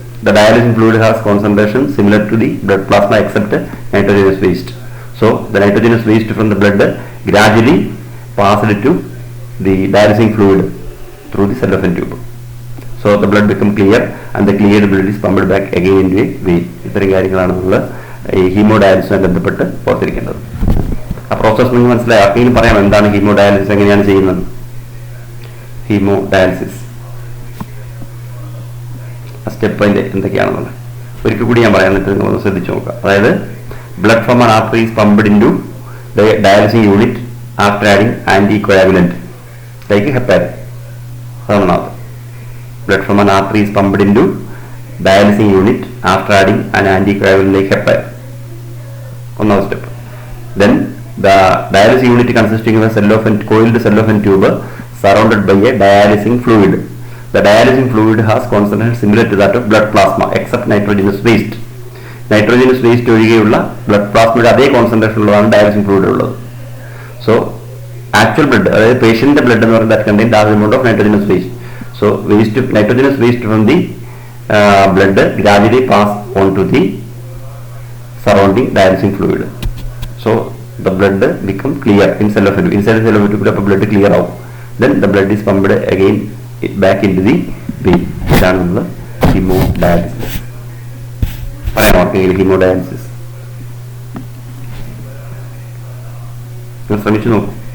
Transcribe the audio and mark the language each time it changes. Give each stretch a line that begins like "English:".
English: The dialysing fluid has concentration similar to the blood plasma except nitrogenous waste. So the nitrogenous waste from the blood gradually passed to the dialysing fluid through the cellophane tube. So the blood become clear and the cleared blood is pumped back again into a vein.
Malayalam: ഇത്രയും കാര്യങ്ങളാണ് നമ്മൾ ഈ ഹീമോഡയാലിസിസുമായി ബന്ധപ്പെട്ട് ഓർത്തിരിക്കേണ്ടത്. ആ process നിങ്ങൾ മനസ്സിലായി. ആർക്കെങ്കിലും പറയാം എന്താണ് ഹീമോഡയാലിസിസ്, എങ്ങനെയാണ് ചെയ്യുന്നത്? ഹീമോഡയാലിസിസ് സ്റ്റെപ്പ് അതിൻ്റെ എന്തൊക്കെയാണെന്നുള്ളത് ഒരിക്കൽ കൂടി ഞാൻ പറയാൻ, എന്നിട്ട് നിങ്ങളൊന്ന് ശ്രദ്ധിച്ചു നോക്കാം.
English: അതായത് blood from an artery is pumped in to the dialysing unit after adding anti coagulant like heparin.
Malayalam: അതൊന്നാമത്.
English: Blood from an artery is pumped in to dialysing unit after adding an anti coagulant like heparin.
Malayalam: ഒന്നാമത്തെ step.
English: Then the dialysing unit consisting of coiled cellophane tube surrounded by a dialysing fluid. The dialysing fluid has concentration similar to that of blood plasma except nitrogenous waste.
Malayalam: Nitrogenous waste ഒഴികെയുള്ള blood പ്ലാസ്മയുടെ അതേ concentration ഉള്ളതാണ് ഡയാലിസിംഗ് fluid ഉള്ളത്.
English: so actual blood,
Malayalam: അതായത് പേഷ്യന്റിന്റെ blood എന്ന് പറയുന്നത്
English: that contain large amount of nitrogenous waste. So nitrogenous waste from the blood gradually pass on to the surrounding dialysing fluid. So the blood become clear in cellophane tube. Inside the cellophane tube blood clear out. Then the blood is pumped again back into the vein.
Malayalam: ഇതാണ് നമ്മൾ haemodialysis. പറയാം ഓർക്കെങ്കിലും haemodialysis നിങ്ങൾ ശ്രമിച്ചു നോക്കൂ.